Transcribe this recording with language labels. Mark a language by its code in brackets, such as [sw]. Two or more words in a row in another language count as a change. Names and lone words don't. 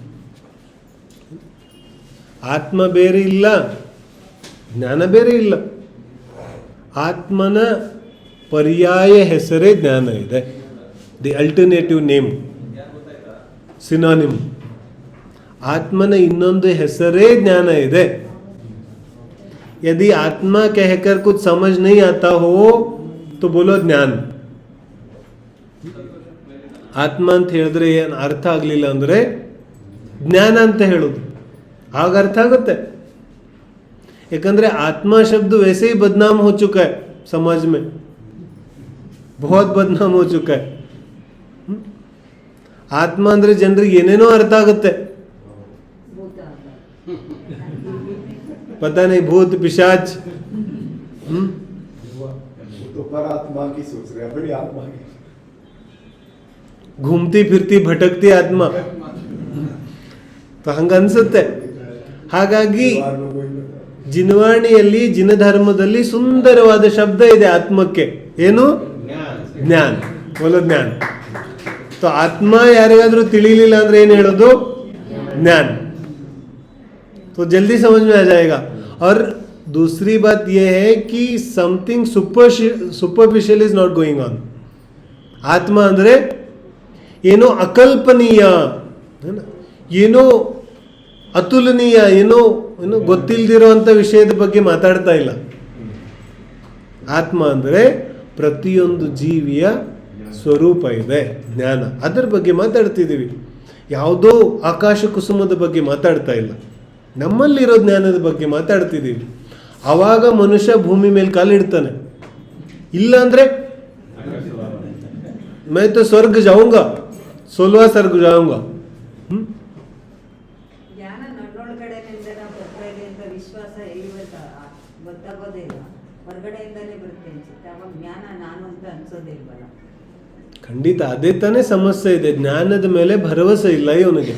[kn] ಆತ್ಮ ಬೇರೆ ಇಲ್ಲ, ಜ್ಞಾನ ಬೇರೆ ಇಲ್ಲ. ಆತ್ಮನ ಪರ್ಯಾಯ ಹೆಸರೇ ಜ್ಞಾನ ಇದೆ. [en] the alternative name, synonym. [kn] ಆತ್ಮನ ಇನ್ನೊಂದು ಹೆಸರೇ ಜ್ಞಾನ ಇದೆ. [hi] यदि आत्मा कहकर कुछ समझ नहीं आता हो तो बोलो ज्ञान. [kn] ಆತ್ಮ ಅಂತ ಹೇಳಿದ್ರೆ ಏನು ಅರ್ಥ ಆಗಲಿಲ್ಲ ಅಂದರೆ ಜ್ಞಾನ ಅಂತ ಹೇಳೋದು, ಆಗ ಅರ್ಥ ಆಗುತ್ತೆ. ಯಾಕಂದ್ರೆ ಆತ್ಮ ಶಬ್ದ [hi] वैसे ही बदनाम हो चुका है समाज में, बहुत बदनाम हो चुका है. [kn] ಆತ್ಮ ಅಂದ್ರೆ ಜನರಿಗೆ ಏನೇನೋ ಅರ್ಥ ಆಗುತ್ತೆ. [hi] पता नहीं भूत पिशाच, तो पर आत्मा की सोच रहे हैं, बड़ी आत्मा की घूमती फिरती भटकती आत्मा. [kn] तो ಹಂಗ ಅನ್ಸುತ್ತೆ. ಹಾಗಾಗಿ ಜಿನವಾಣಿಯಲ್ಲಿ ಜಿನಧರ್ಮದಲ್ಲಿ ಸುಂದರವಾದ ಶಬ್ದ ಇದೆ ಆತ್ಮಕ್ಕೆ. ಏನು? ಜ್ಞಾನ. [hi] बोलो ज्ञान. [kn] तो ಆತ್ಮ ಯಾರಿಗಾದ್ರೂ ತಿಳಿಲಿಲ್ಲ ಅಂದ್ರೆ ಏನು ಹೇಳೋದು? [hi] ज्ञान. तो जल्दी समझ में आ जाएगा. और दूसरी बात यह है कि [en] something superficial is not going on. [kn] ಆತ್ಮ ಅಂದರೆ ಏನೋ ಅಕಲ್ಪನೀಯ, ಏನೋ ಅತುಲನೀಯ, ಏನೋ ಗೊತ್ತಿಲ್ಲದಿರುವಂಥ ವಿಷಯದ ಬಗ್ಗೆ ಮಾತಾಡ್ತಾ ಇಲ್ಲ. ಆತ್ಮ ಅಂದರೆ ಪ್ರತಿಯೊಂದು ಜೀವಿಯ ಸ್ವರೂಪ ಇದೆ, ಜ್ಞಾನ. ಅದರ ಬಗ್ಗೆ ಮಾತಾಡ್ತಿದ್ದೀವಿ. ಯಾವುದೋ ಆಕಾಶ ಕುಸುಮದ ಬಗ್ಗೆ ಮಾತಾಡ್ತಾ ಇಲ್ಲ, ನಮ್ಮಲ್ಲಿರೋ ಜ್ಞಾನದ ಬಗ್ಗೆ ಮಾತಾಡ್ತಿದ್ದೀವಿ. ಆವಾಗ ಮನುಷ್ಯ ಭೂಮಿ ಮೇಲೆ ಕಾಲಿಡ್ತಾನೆ. ಇಲ್ಲ ಅಂದರೆ [hi] मैं तो स्वर्ग जाऊंगा, 16वां स्वर्ग जाऊंगा. [kn] ಜ್ಞಾನ ನನ್ನೊಳಗಡೆಯಿಂದ ಬರ್ತಾಯಿದೆ ಅಂತ ವಿಶ್ವಾಸ ಗೊತ್ತಾಗೋದಿಲ್ಲ, ಹೊರಗಡೆಯಿಂದಲೇ ಬರುತ್ತೆ ಅನ್ಸುತ್ತೆ. ಅವಾಗ ಜ್ಞಾನ ನಾನು ಅಂತ ಅನ್ಸೋದೇ ಇಲ್ವಲ್ಲ. ಖಂಡಿತ ಅದೇ ತಾನೇ ಸಮಸ್ಯೆ ಇದೆ. ಜ್ಞಾನದ ಮೇಲೆ ಭರವಸೆ ಇಲ್ಲ ಇವನಿಗೆ.